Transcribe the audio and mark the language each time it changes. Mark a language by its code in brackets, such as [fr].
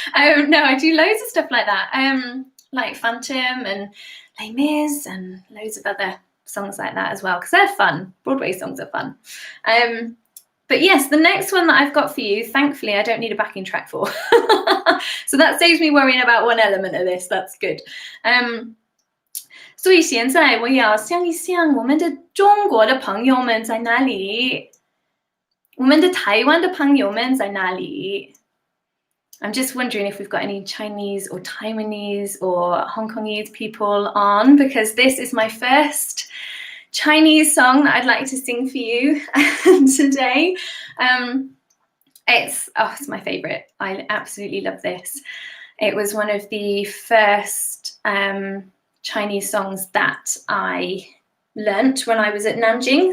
[en] No, I do loads of stuff like that, like Phantom and Les Mis and loads of other songs like that as well, because they're fun. Broadway songs are fun. But yes, the next one that I've got for you, thankfully, I don't need a backing track for. So that saves me worrying about one element of this. That's good. [zh] 所以现在我要想一想我们的中国的朋友们在哪里，我们的台湾的朋友们在哪里。 [en] I'm just wondering if we've got any Chinese or Taiwanese or Hong Kongese people on, because this is my first Chinese song that I'd like to sing for you today. It's my favourite. I absolutely love this. It was one of the first Chinese songs that I learnt when I was at Nanjing.